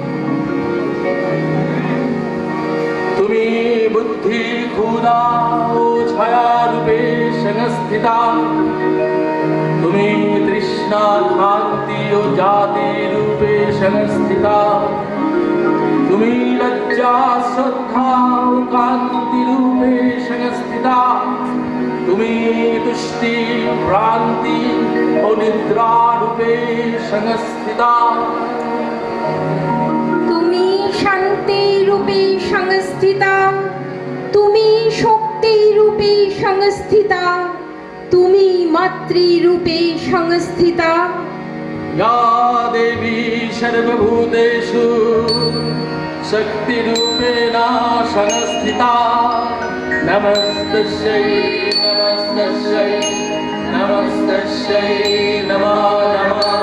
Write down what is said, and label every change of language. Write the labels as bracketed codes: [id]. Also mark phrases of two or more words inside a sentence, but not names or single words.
[bn] তুমি বুদ্ধি ক্ষুধা ও ছায়া রূপে সংস্থিতা, তুমি তৃষ্ণা শান্তি ও জাতি রূপে সংস্থিতা, তুমি লজ্জা শ্রদ্ধা ও কান্তি রূপে সংস্থিতা, তুমি তুষ্টি ভ্রান্তি ও নিদ্রা রূপে সংস্থিতা, তুমি শান্তি রূপে সংস্থিতা, তুমি শক্তি রূপে সংস্থিতা, তুমি মাতৃরূপে সংস্থিতা। [sa] या देवी सर्वभूतेषु शक्तिरूपेण संस्थिता, नमस्तस्यै नमस्तस्यै नमस्तस्यै नमो नमः।